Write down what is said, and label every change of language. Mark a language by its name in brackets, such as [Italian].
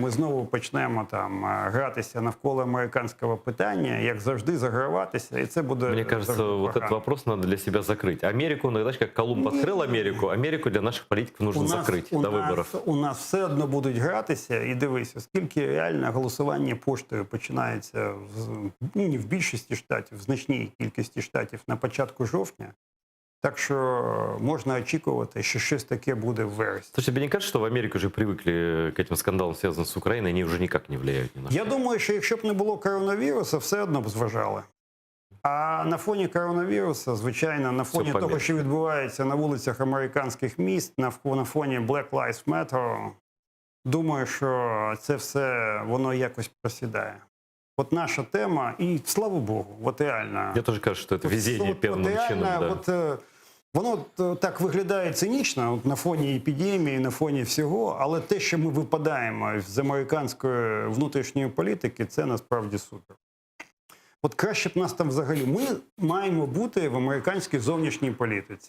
[Ukrainian] Ми знову почнемо там гратися навколо американського питання, як завжди заграватися, і це буде... [Russian] Мне кажется, вот этот вопрос надо для себя закрыть. Америку, знаешь, как Колумб открыл Америку, Америку для наших политиков нужно закрыть до выборов. [Ukrainian] У нас все одно будуть гратися, і дивись, оскільки реально голосування поштою починається не в більшості штатів, в значній кількості штатів на початку жовтня, так що можна очікувати, що щось таке буде в вересні. [Russian] Слушай, тебе не кажется, что в Америке уже привыкли к этим скандалам, связанным с Украиной, они уже никак не влияют ни на что? [Ukrainian] Я думаю, що якщо б не було коронавірусу, все одно б зважали. А на фоні коронавірусу, звичайно, на фоні того, що відбувається на вулицях американських міст, на фоні Black Lives Matter, думаю, що це все, воно якось просідає. От наша тема, і слава Богу, от реально. [Russian] Я тоже кажется, что это везение [Ukrainian] певным чином. [Russian] Да. [Ukrainian] Воно так виглядає цинічно на фоні епідемії, на фоні всього, але те, що ми випадаємо з американської внутрішньої політики, це насправді супер. От краще б нас там взагалі. Ми маємо бути в американській зовнішній політиці.